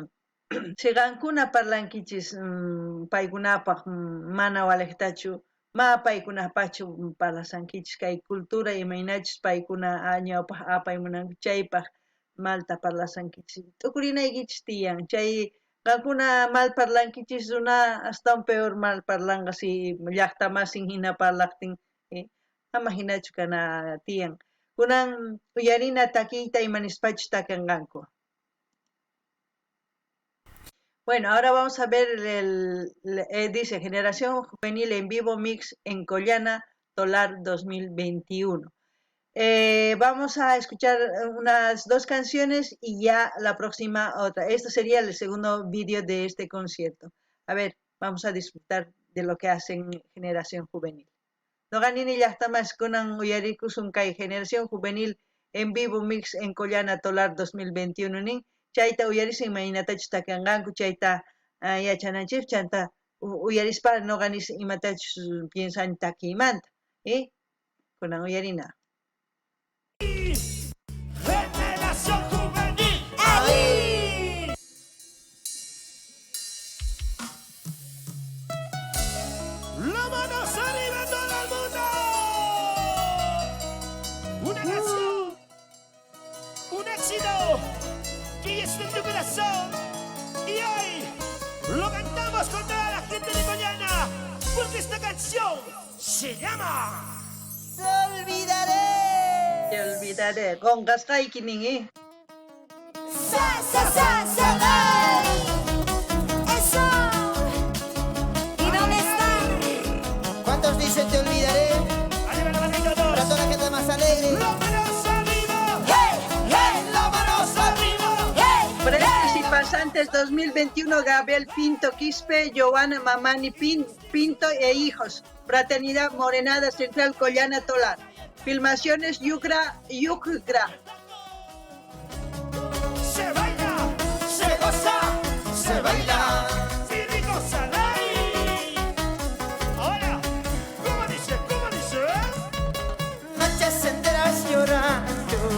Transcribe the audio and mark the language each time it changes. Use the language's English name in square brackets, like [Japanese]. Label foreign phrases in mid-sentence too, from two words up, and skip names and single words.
[Quechua] Siqankuna parlankichis paykunapaq mana walejtachu, ma paykunapachu parlasankichis kay cultura imaynachus paykuna ñawpaq apaymunanku chaypaq malta parlasankichis t'ukurinaykichis tiyan chay qankuna mal parlankichis runa astawan [Spanish] peor mal [Quechua] parlanqa si llaqta masin hina parlaqtin ama hinachu kana tiyan kunan uyarina takiyta imanispachu takanqanku. [Spanish] Bueno, ahora vamos a ver dice Generación Juvenil en Vivo Mix en Collana Tolar 2021. Vamos a escuchar unas 2 canciones y ya la próxima otra. Esto sería el segundo vídeo de este concierto. A ver, vamos a disfrutar de lo que hacen Generación Juvenil. [Quechua] Noganini llaqtamas kunan uyarikusun kay Generación Juvenil en Vivo Mix en Collana Tolar 2021 nin chayta uyarisin imaynatachus takanqanku chayta yachananchik chanta uyarispa noqanis imatachus piensan takiymanta kunan uyarina. [Spanish] Generación Juvenil. ¡Ahí! ¡Las manos arriba todo el mundo! Una canción, un éxito que está en tu corazón. Y hoy lo cantamos con toda la gente de Collana, porque esta canción se llama Te olvidaré. Te olvidaré. Con Gascaikinin, Sa, sa, sa, sa, sa. Eso. ¿Y dónde están? ¿Cuántos dicen te olvidaré? Arriba la mano y todos. Para toda la gente más alegre. ¡Las manos arriba! ¡Hey! ¡Hey! ¡Las manos arriba! ¡Hey! Presentes y pasantes 2021, Gabriel Pinto Quispe, Giovanna Mamani Pinto e hijos. Fraternidad Morenada Central Collana Tolar. Filmaciones Yucra. Se baila, se goza, se baila. ¡Sí, rico, salai! Ahora, ¿cómo dice? ¿Cómo dice? Noches enteras llorando.